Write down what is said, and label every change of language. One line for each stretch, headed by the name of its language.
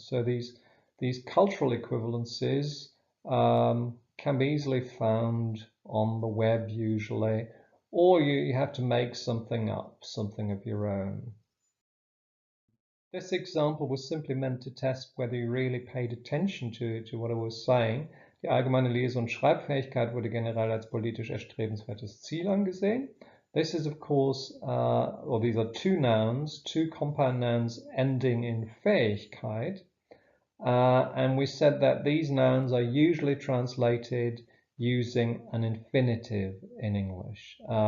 English: So these cultural equivalences can be easily found on the web usually, or you have to make something up, something of your own. This example was simply meant to test whether you really paid attention to what I was saying.
German: Die allgemeine Lese- und Schreibfähigkeit wurde generell als politisch erstrebenswertes Ziel angesehen.
English: This is, of course, or these are two nouns, two compound nouns ending in Fähigkeit. And we said that these nouns are usually translated using an infinitive in English.